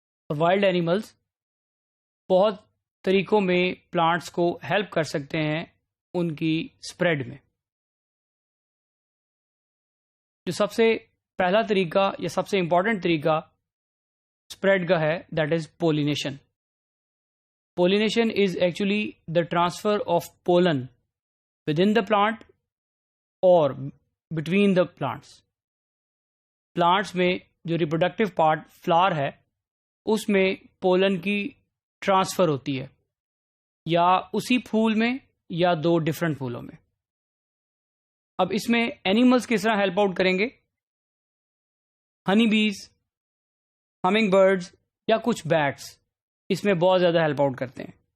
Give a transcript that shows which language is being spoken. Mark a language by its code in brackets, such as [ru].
[ur] Wild animals بہت طریقوں میں پلانٹس کو ہیلپ کر سکتے ہیں ان کی اسپریڈ میں. جو سب سے پہلا طریقہ یا سب سے امپورٹنٹ طریقہ اسپریڈ کا ہے [en] That is pollination. Pollination is actually the transfer of pollen within the plant اور between the plants. [ur] پلانٹس میں جو ریپروڈکٹیو پارٹ فلاور ہے اس میں پولن کی ٹرانسفر ہوتی ہے، یا اسی پھول میں یا دو ڈفرنٹ پھولوں میں. اب اس میں اینیملز کس طرح ہیلپ آؤٹ کریں گے؟ ہنی بیز، ہمنگ برڈز یا کچھ بیٹس اس میں بہت زیادہ ہیلپ آؤٹ کرتے ہیں.